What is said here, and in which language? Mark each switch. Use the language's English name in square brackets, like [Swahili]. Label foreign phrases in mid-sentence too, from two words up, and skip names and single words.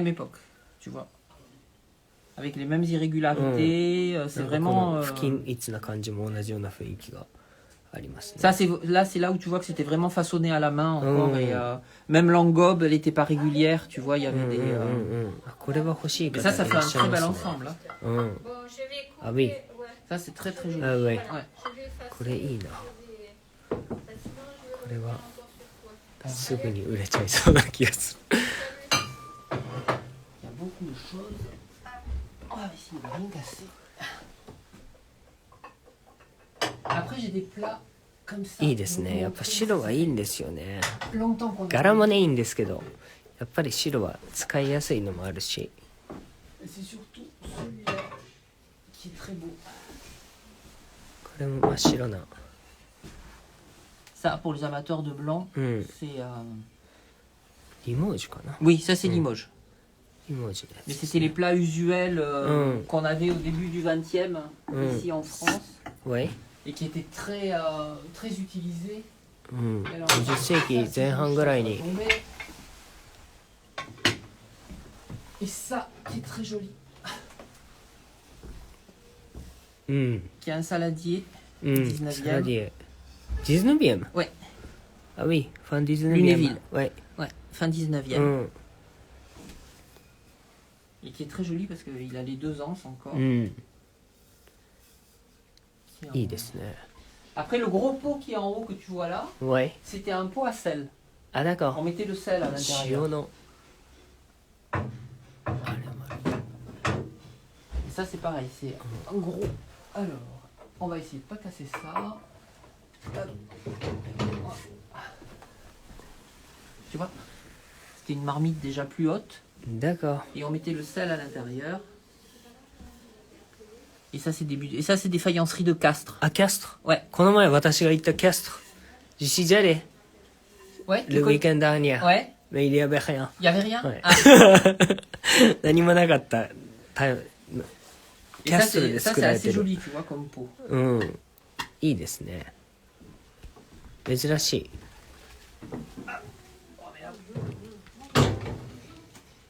[French] Même époque, tu vois. Avec les mêmes irrégularités. C'est [Japanese] なんかこの [French] vraiment... [Japanese] 不均一な感じも同じような雰囲気がありますね。 [French] Ça, c'est là où tu vois que c'était vraiment façonné à la main encore. Mm. Et même l'engobe, elle n'était pas régulière. Tu vois, il y [Japanese] う [French] avait [Japanese] ん [French] des... [Japanese] うんうんうん。あ、これは欲しい [French] Et [Japanese] 方 [French] ça, ça [Japanese] い [French] fait [Japanese] ら [French] un [Japanese] っしゃい [French] très [Japanese] ま [French] bel [Japanese] すね。 [French] ensemble. Hein. [Japanese] うん。 [French] Bon, je vais Ah oui. couper, ouais, Ça, c'est très très joli. [Japanese] あ、上。 [French] Ouais. je vais faire [Japanese] これいいな。 [French] ça, sinon je [Japanese] これは [French] encore sur toi. [Japanese] すぐに売れちゃいそうな気がする。 [French] Il y a beaucoup de choses. On va essayer de rien casser. Après, j'ai des plats comme ça. [Japanese] いいですね。やっぱ白はいいんですよね。 [French] Longtemps qu'on a- [Japanese] 柄もねいいんですけど、やっぱり白は使いやすいのもあるし。 [French] C'est surtout celui-là qui est très beau. [Japanese] これも真っ白な。 [French] Ça, pour les amateurs de blanc, [Japanese] うん。 [French] c'est... [Japanese] リモージュかな。 [French] Oui, ça c'est Limoges. [Japanese] リモージュね。 [French] Mais c'était les plats usuels Mm. qu'on avait au début du 20e Mm. ici en France [Japanese] はい。 [French] et qui étaient très utilisés. [Japanese] うん。 [French] Et alors, [Japanese] 20 世紀 [French] ça, c'est [Japanese] 前半ぐらいに。 [French] tombé. Et ça, qui est très joli, [Japanese] うん。 [French] qui est un saladier. [Japanese] うん。 [French] 19e [Japanese] サラディエ。19e? [French] Ouais, Ah oui, fin 19e. Lunéville. Ouais. ouais, fin 19e. [Japanese] うん。 [French] Et qui est très joli parce qu'il a les 2 ans encore. [Japanese] うん。 [French] Qui est en- [Japanese] いいですね。 [French] Après, le gros pot qui est en haut que tu vois là, Ouais. c'était un pot à sel. Ah d'accord. On mettait le sel à l'intérieur. [Japanese] 塩の。あれもある。 [French] Et ça, c'est pareil, c'est un gros. Alors, on va essayer de pas casser ça. Tu vois, c'était une marmite déjà plus haute. D'accord. Et on mettait le sel à l'intérieur. Et ça, c'est des faïenceries de Castres. Ah, Castres? Ouais. [Japanese] この前私が行ったキャスト。 [French] Je suis allé Ouais, le week-end dernier. Ouais, Mais il y avait rien. il y avait rien. Ouais. Ah. [Japanese] 何もなかった。キ [French] Et [Japanese] ャ [French] ça, [Japanese] ストルで [French] c'est [Japanese] 作られ [French] assez [Japanese] てる。 [French] joli, tu vois, comme pot. [Japanese] うん。いいですね。珍しい。